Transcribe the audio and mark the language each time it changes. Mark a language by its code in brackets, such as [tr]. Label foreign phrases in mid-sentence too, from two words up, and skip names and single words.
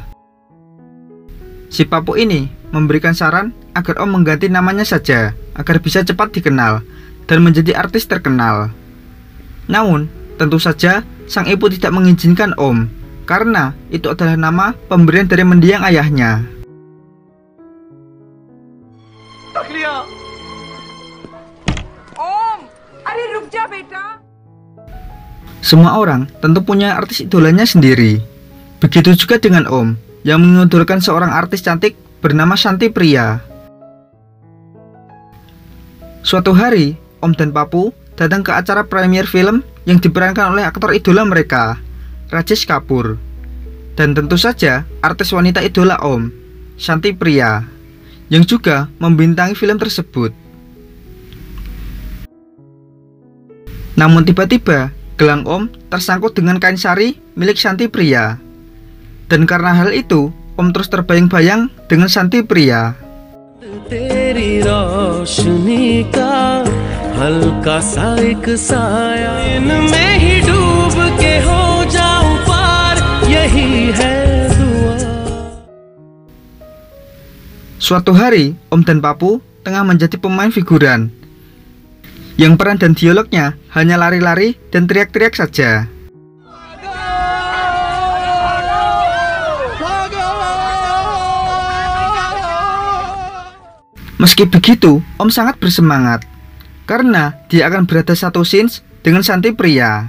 [id] Si Papu ini memberikan saran agar Om mengganti namanya saja agar bisa cepat dikenal dan menjadi artis terkenal. Namun, tentu saja sang ibu tidak mengizinkan Om karena itu adalah nama pemberian dari mendiang ayahnya. Om, [hi] अरे रुक जा बेटा. [id] Semua orang tentu punya artis idolanya sendiri. Begitu juga dengan Om yang mengidolakan seorang artis cantik bernama Shanti Priya. Suatu hari, Om dan Papu datang ke acara premier film yang diperankan oleh aktor idola mereka, Rajesh Kapoor. Dan tentu saja artis wanita idola Om, Shanti Priya, yang juga membintangi film tersebut. Namun tiba-tiba, gelang Om tersangkut dengan kain sari milik Shanti Priya. Dan karena hal itu, Om terus terbayang-bayang dengan Shanti Priya. [hi] तेरी रोशनी का हल्का सा एक साया इनमें ही डूब के हो जाऊं पार यही है दुआ. [id] Suatu hari, Om dan Papu tengah menjadi pemain figuran yang peran dan dialognya hanya lari-lari dan teriak-teriak saja. Meski begitu, Om sangat bersemangat karena dia akan berada satu scenes dengan Shanti Priya.